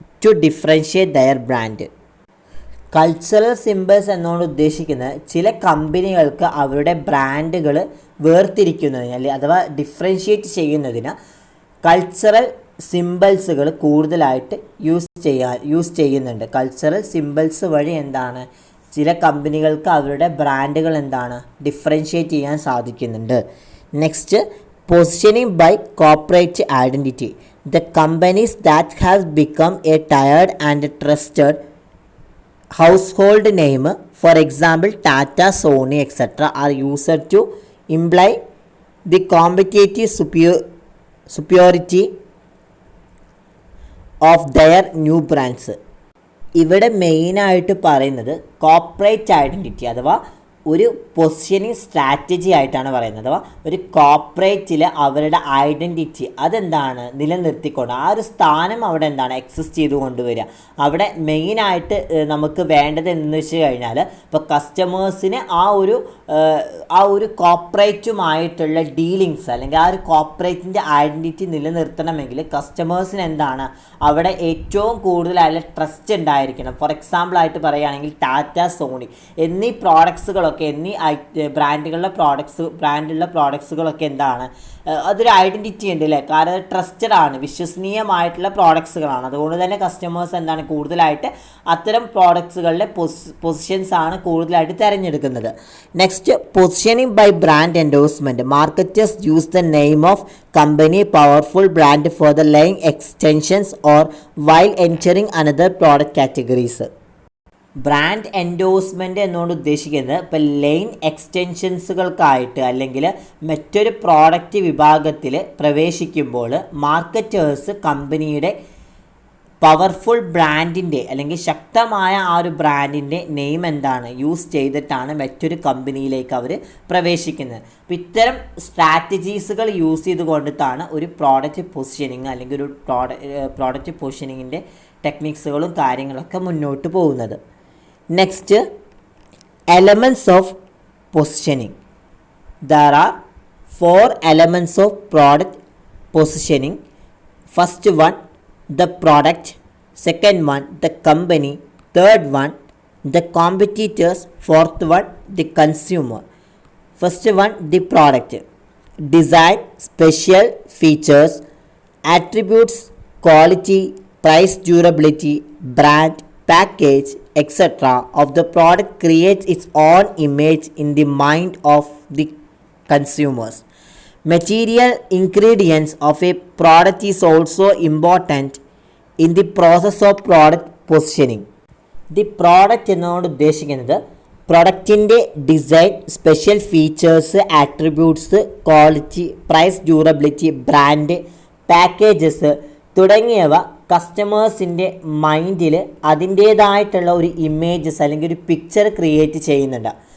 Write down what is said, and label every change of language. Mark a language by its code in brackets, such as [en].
[en] To differentiate their brand. [ml] Cultural symbols എന്നോട് ഉദ്ദേശിക്കുന്നത് ചില കമ്പനികൾക്ക് അവരുടെ ബ്രാൻഡുകൾ വേർതിരിക്കുന്നതിന് അല്ലെങ്കിൽ അഥവാ ഡിഫറൻഷിയേറ്റ് ചെയ്യുന്നതിന് കൾച്ചറൽ സിംബൽസുകൾ കൂടുതലായിട്ട് യൂസ് ചെയ്യുന്നുണ്ട്. കൾച്ചറൽ സിംബൽസ് വഴി എന്താണ് ചില കമ്പനികൾക്ക് അവരുടെ ബ്രാൻഡുകൾ എന്താണ് ഡിഫറൻഷിയേറ്റ് ചെയ്യാൻ സാധിക്കുന്നുണ്ട്. [en] Next, positioning by corporate identity. The companies that have become a tired and trusted household name, for example Tata, Sony, etc., are used to imply the competitive superiority of their new brands. [ml] ഇവിടെ മെയിനായിട്ട് പറയുന്നത് corporate identity അഥവാ ഒരു positioning strategy ആയിട്ടാണ് പറയുന്നത്. അഥവാ ഒരു കോർപ്പറേറ്റിൽ അവരുടെ ഐഡൻറ്റിറ്റി അതെന്താണ് നിലനിർത്തിക്കൊണ്ട് ആ ഒരു സ്ഥാനം അവിടെ എന്താണ് എക്സിസ്റ്റ് ചെയ്ത് കൊണ്ടുവരിക. അവിടെ മെയിനായിട്ട് നമുക്ക് വേണ്ടത് എന്ന് വെച്ച് കഴിഞ്ഞാൽ ഇപ്പോൾ കസ്റ്റമേഴ്സിന് ആ ഒരു കോർപ്പറേറ്റുമായിട്ടുള്ള ഡീലിങ്സ് അല്ലെങ്കിൽ ആ ഒരു കോർപ്പറേറ്റിൻ്റെ ഐഡൻറ്റിറ്റി നിലനിർത്തണമെങ്കിൽ കസ്റ്റമേഴ്സിന് എന്താണ് അവിടെ ഏറ്റവും കൂടുതലായിട്ട് ട്രസ്റ്റ് ഉണ്ടായിരിക്കണം. ഫോർ എക്സാമ്പിളായിട്ട് പറയുകയാണെങ്കിൽ ടാറ്റ, സോണി എന്നീ പ്രോഡക്ട്സുകളൊക്കെ എന്നീ ബ്രാൻഡുള്ള പ്രോഡക്ട്സുകളൊക്കെ എന്താണ് അതൊരു ഐഡൻറ്റിറ്റി ഉണ്ട് അല്ലേ. കാരണം അത് ട്രസ്റ്റഡ് ആണ്, വിശ്വസനീയമായിട്ടുള്ള പ്രോഡക്ട്സുകളാണ്. അതുകൊണ്ട് തന്നെ കസ്റ്റമേഴ്സ് എന്താണ് കൂടുതലായിട്ട് അത്തരം പ്രോഡക്ട്സുകളുടെ പൊസിഷൻസ് ആണ് കൂടുതലായിട്ട് തിരഞ്ഞെടുക്കുന്നത്. [en] Next, positioning by brand endorsement. Marketers use the name of company powerful brand for the laying extensions or while entering another product categories. [ml] Brand endorsement എന്നോട് ഉദ്ദേശിക്കുന്നത് ഇപ്പോൾ ലൈൻ എക്സ്റ്റൻഷൻസുകൾക്കായിട്ട് അല്ലെങ്കിൽ മറ്റൊരു പ്രോഡക്റ്റ് വിഭാഗത്തിൽ പ്രവേശിക്കുമ്പോൾ മാർക്കറ്റേഴ്സ് കമ്പനിയുടെ പവർഫുൾ ബ്രാൻഡിൻ്റെ അല്ലെങ്കിൽ ശക്തമായ ആ ഒരു ബ്രാൻഡിൻ്റെ നെയിം എന്താണ് യൂസ് ചെയ്തിട്ടാണ് മറ്റൊരു കമ്പനിയിലേക്ക് അവർ പ്രവേശിക്കുന്നത്. അപ്പോൾ ഇത്തരം സ്ട്രാറ്റജീസുകൾ യൂസ് ചെയ്തുകൊണ്ടിട്ടാണ് ഒരു പ്രോഡക്റ്റ് പൊസിഷനിങ് അല്ലെങ്കിൽ ഒരു പ്രോഡക്റ്റ് പൊസിഷനിങ്ങിൻ്റെ ടെക്നിക്സുകളും കാര്യങ്ങളൊക്കെ മുന്നോട്ട് പോകുന്നത്. [en] Next, elements of positioning. There are 4 elements of product positioning. First one, the product. Second one, the company. Third one, the competitors. Fourth one, the consumer. First one, the product. Design, special features, attributes, quality, price, durability, brand, package, etc. of the product creates its own image in the mind of the consumers. Material ingredients of a product is also important in the process of product positioning. [ml] The product എന്നോട് ഉദ്ദേശിക്കുന്നത് പ്രൊഡക്റ്റിൻ്റെ design, special features, attributes, quality, price, durability, brand, packages തുടങ്ങിയവ കസ്റ്റമേഴ്സിൻ്റെ മൈൻഡിൽ അതിൻ്റേതായിട്ടുള്ള ഒരു images അല്ലെങ്കിൽ ഒരു picture create ചെയ്യുന്നുണ്ട്.